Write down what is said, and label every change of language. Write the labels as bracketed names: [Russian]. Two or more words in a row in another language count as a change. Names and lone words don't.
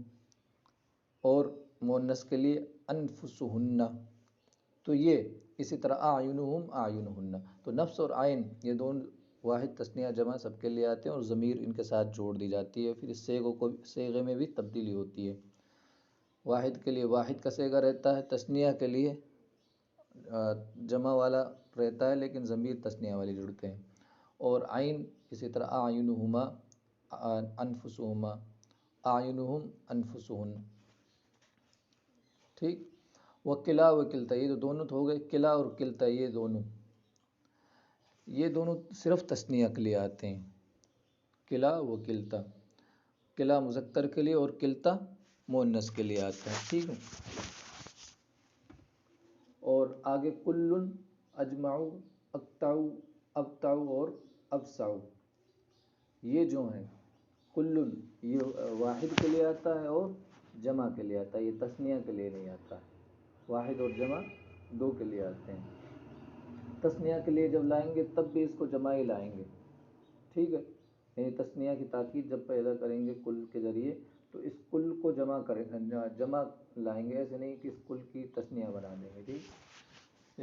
[Urdu] اور مؤنث کے لیے انفسہن، تو یہ اسی طرح [Arabic] اعینہم اعینہن، [Urdu] تو نفس اور عین یہ دونوں واحد، تثنیہ، جمع سب کے لیے آتے ہیں اور ضمیر ان کے ساتھ جوڑ دی جاتی ہے، پھر اس صیغے میں بھی تبدیلی ہوتی ہے، واحد کے لیے واحد کا صیغہ رہتا ہے، تثنیہ کے لیے جمع والا رہتا ہے لیکن ضمیر تثنیہ والی جڑتے ہیں، اور عین اسی طرح [Arabic] اعینہما انفسہما، اعینہم انفسہن، [Urdu] ٹھیک۔ [Arabic] وکلا و کلتا، [Urdu] یہ تو دونوں تو ہو گئے، کلا اور کلتا یہ دونوں صرف تثنیہ کے لیے آتے ہیں، [Arabic] کلا و کلتا، [Urdu] کلا مذکر کے لیے اور کلتا مؤنث کے لیے آتا ہے، ٹھیک ہے۔ اور آگے [Arabic] کلن، اجمعو، اقطعو، ابطعو [Urdu] اور ابسعو، یہ جو ہیں کلن یہ واحد کے لیے آتا ہے اور جمع کے لیے آتا ہے، یہ تثنیہ کے لیے نہیں آتا ہے، واحد اور جمع دو کے لیے آتے ہیں۔ تثنیہ کے لیے جب لائیں گے تب بھی اس کو جمع ہی لائیں گے، ٹھیک ہے، یعنی تثنیہ کی تاکید جب پیدا کریں گے کل کے ذریعے تو اس کل کو جمع کریں، جمع لائیں گے، ایسے نہیں کہ اس کل کی تثنیہ بنا دیں گے، ٹھیک۔